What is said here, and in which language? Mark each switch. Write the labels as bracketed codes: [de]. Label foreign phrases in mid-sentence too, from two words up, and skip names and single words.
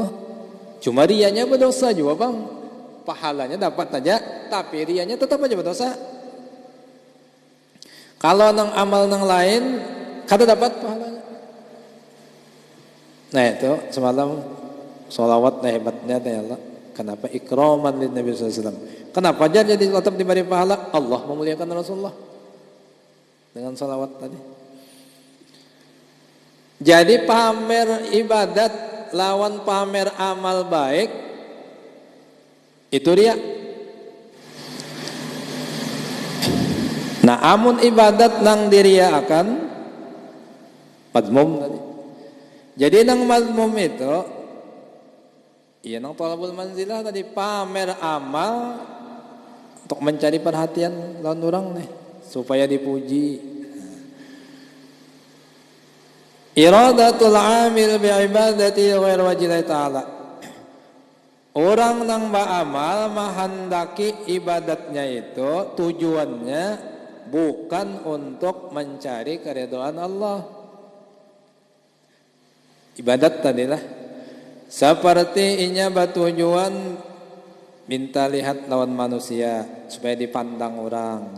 [id] Cuma riyanya berdosa juga bang. Pahalanya dapat saja, tapi riyanya tetap aja berdosa. [bjn] Kalau nang amal nang lain kada dapat pahalanya. [id] Nah itu semalam sholawat hebatnya ya Allah. Kenapa [ar] إكراما للنبي [id] SAW? Kenapa aja jadi tetap diberi pahala? Allah memuliakan Rasulullah dengan sholawat tadi. Jadi pamer ibadat lawan pamer amal baik itu riya. [bjn] Nah, amun ibadat nang diriyakan madmum tadi. Jadi nang madmum itu iya nang [ar] طلب المنزلة [bjn] tadi, pamer amal untuk mencari perhatian lawan orang nih supaya dipuji. [ar] إرادة العامل بعبادته غير وجه الله تعالى. [id] Orang nang beramal menghendaki ibadatnya itu tujuannya bukan untuk mencari keridhaan Allah. [bjn] Ibadat tadilah seperti inya bertujuan minta lihat lawan manusia supaya dipandang orang.